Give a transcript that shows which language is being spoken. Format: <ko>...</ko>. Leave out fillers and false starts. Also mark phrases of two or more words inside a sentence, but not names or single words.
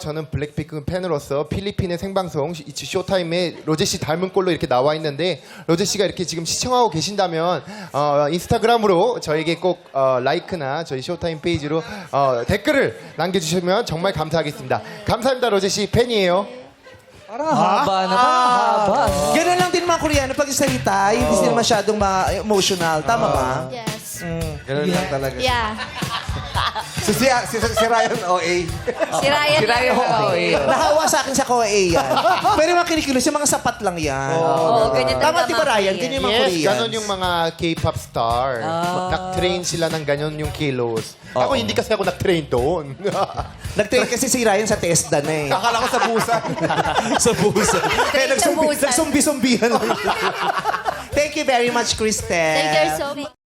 <ko>저는 블랙핑크 팬으로서 필리핀의 생방송 쇼타임에 로제 씨 닮은 꼴로 이렇게 나와 있는데 로제 씨가 이렇게 지금 시청하고 계신다면 인스타그램으로 저에게 꼭 라이크나 저희 쇼타임 페이지로 댓글을 남겨주시면 정말 감사하겠습니다. 감사합니다, 로제 씨 팬이에요.</ko> <tl>Haba naman, haba. Ganun lang din mga Koreano pag salita, hindi sila masyadong emotional. Tama ba? Yes. Ganun lang talaga. Yeah. So, si Ryan OA. Si Ryan. Si Ryan, oo, eh. Nahawa sa akin sa Korea yan. Pero yung mga kinikilos, yung mga sapat lang yan. Oo, ganyan Tama, talaga di ba mga Ryan? Korean. Ganyan yung mga Yes, Koreans. ganon yung mga K-pop star. Nag-train sila ng ganon yung kilos. Ako hindi kasi ako nag-train doon. Nag-train kasi si Ryan sa TESDA na eh. Akala ko sa busan. sa busa. Kaya Sa busan. nagsumbi-sumbihan lang.</tl> <en>Thank you very much, Cristel. Thank you so much.</en>